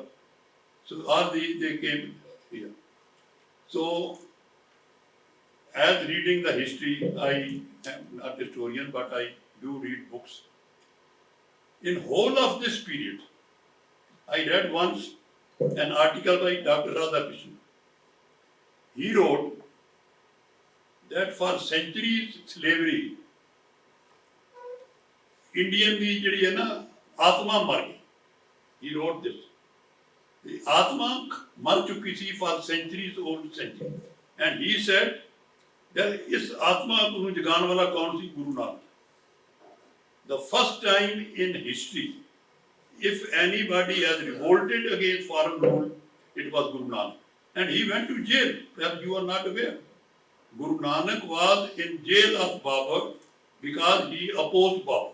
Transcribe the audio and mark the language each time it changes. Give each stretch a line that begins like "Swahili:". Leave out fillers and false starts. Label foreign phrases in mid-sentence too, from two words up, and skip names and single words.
English: So all these they came here. So as reading the history, I am not a historian, but I do read books. In whole of this period, I read once an article by Dr. Radhakrishnan. He wrote that for centuries slavery,
Punjabi: Indian ਦੀ ਜਿਹੜੀ ਹੈ ਨਾ ਆਤਮਾ ਮਰ ਗਈ.
English: He wrote this. The
Punjabi: ਆਤਮਾ ਮਰ ਚੁੱਕੀ ਸੀ
English: for centuries old century. And he said that
Punjabi: ਇਸ ਆਤਮਾ ਨੂੰ ਜਗਾਉਣ ਵਾਲਾ ਕੌਣ ਸੀ? ਗੁਰੂ ਨਾਨਕ.
English: The first time in history, if anybody has revolted against foreign rule, it was Guru Nanak. And he went to jail. Perhaps you are not aware. Guru Nanak was in jail of Babur because he opposed Babur.